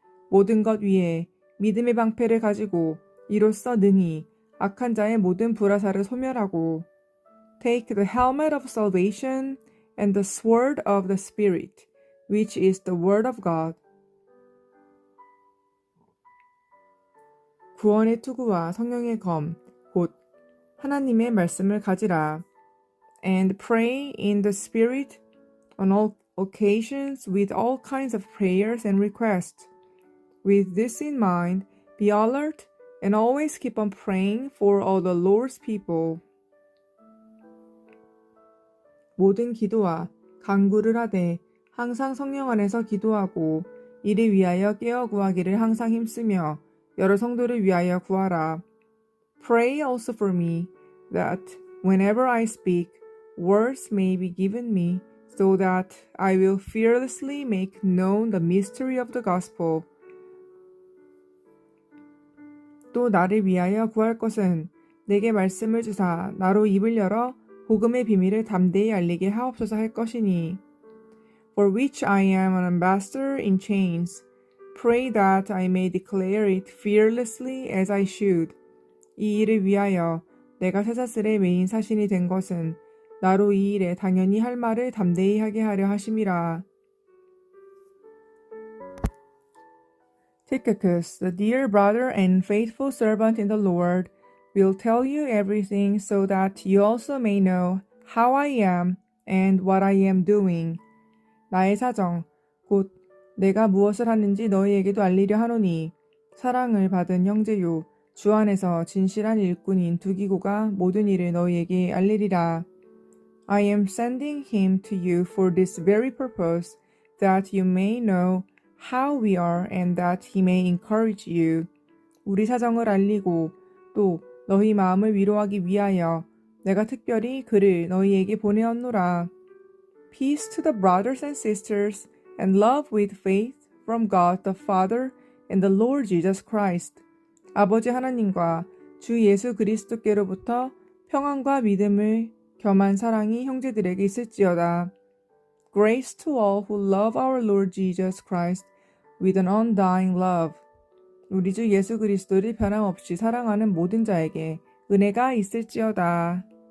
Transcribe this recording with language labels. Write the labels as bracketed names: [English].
[Korean] 모든 것 위에 믿음의 방패를 가지고 이로써 능히 악한 자의 모든 불화살을 소멸하고. [English] Take the helmet of salvation and the sword of the Spirit, which is the word of God. [Korean] 구원의 투구와 성령의 검, 곧 하나님의 말씀을 가지라. [English] And pray in the Spirit on all occasions with all kinds of prayers and requests. With this in mind, be alert and always keep on praying for all the Lord's people. [Korean] 모든 기도와 간구를 하되 항상 성령 안에서 기도하고 이를 위하여 깨어 구하기를 항상 힘쓰며 여러 성도를 위하여 구하라. [English] Pray also for me, that whenever I speak, words may be given me, so that I will fearlessly make known the mystery of the gospel. [Korean] 또 나를 위하여 구할 것은 내게 말씀을 주사 나로 입을 열어 복음의 비밀을 담대히 알리게 하옵소서 할 것이니. [English] For which I am an ambassador in chains. Pray that I may declare it fearlessly as I should. [Korean] 이 일을 위하여 내가 쇠사슬에 매인 사신이 된 것은 나로 이 일에 당연히 할 말을 담대히 하게 하려 하심이라. [English] Tychicus, the dear brother and faithful servant in the Lord, will tell you everything so that you also may know how I am and what I am doing. [Korean] 나의 사정, 곧 내가 무엇을 하는지 너희에게도 알리려 하노니 사랑을 받은 형제요 주 안에서 진실한 일꾼인 두기고가 모든 일을 너희에게 알리리라. [English] I am sending him to you for this very purpose, that you may know how we are and that he may encourage you. [Korean] 우리 사정을 알리고 또 너희 마음을 위로하기 위하여 내가 특별히 그를 너희에게 보내었노라. [English] Peace to the brothers and sisters, and love with faith from God the Father and the Lord Jesus Christ. [Korean] 아버지 하나님과 주 예수 그리스도께로부터 평안과 믿음을 겸한 사랑이 형제들에게 있을지어다. [English] Grace to all who love our Lord Jesus Christ with an undying love. [Korean] 우리 주 예수 그리스도를 변함없이 사랑하는 모든 자에게 은혜가 있을지어다.